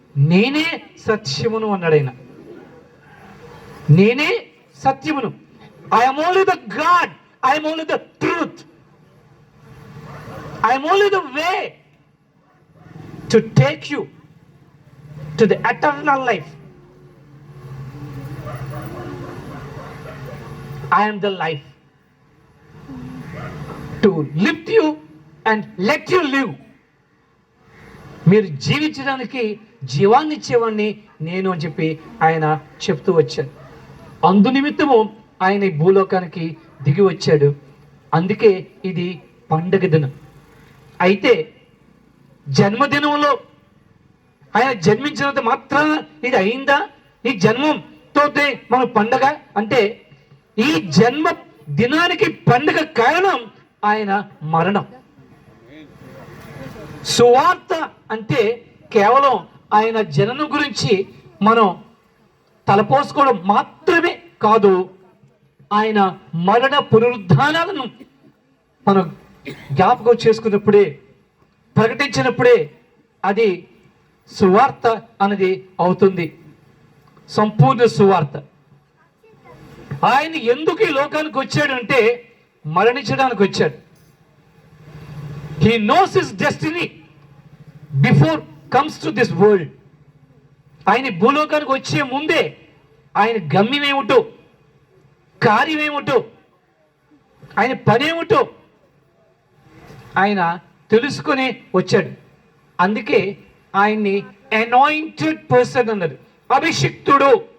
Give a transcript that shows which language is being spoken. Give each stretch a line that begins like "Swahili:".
Telugu: నేనే సత్యమును అన్నాడు ఆయన. నేనే సత్యమును.
English: I'm only the god, I'm only the truth, I'm only the way to take you to the eternal life. I am the life to lift you and let you live.
Telugu: మీరు జీవించడానికి జీవాన్ని ఇచ్చేవాడిని నేను అని చెప్పి ఆయన చెప్తూ వచ్చాడు. అందు నిమిత్తము ఆయన ఈ భూలోకానికి దిగి వచ్చాడు. అందుకే ఇది పండగ దినం. అయితే జన్మదినంలో ఆయన జన్మించినంత మాత్రాన ఇది అయిందా? ఈ జన్మంతో మన పండగ అంటే, ఈ జన్మ దినానికి పండుగ కారణం ఆయన మరణం. సువార్త అంటే కేవలం ఆయన జననం గురించి మనం తలపోసుకోవడం మాత్రమే కాదు, ఆయన మరణ పునరుద్ధానాలను మనం జ్ఞాపకం చేసుకున్నప్పుడే, ప్రకటించినప్పుడే అది సువార్త అనేది అవుతుంది, సంపూర్ణ సువార్త. ఆయన ఎందుకు ఈ లోకానికి వచ్చాడు అంటే, మరణించడానికి వచ్చాడు.
English: He knows his destiny before comes to this world.
Telugu: ఆయన భూలోకానికి వచ్చే ముందే ఆయన గమ్యం ఏమిటో, కార్యం ఏమిటో, ఆయన పని ఏమిటో ఆయన తెలుసుకొని వచ్చాడు. అందుకే ఆయన్ని అనాయింటెడ్ పర్సన్ అన్నారు, అభిషిక్తుడు.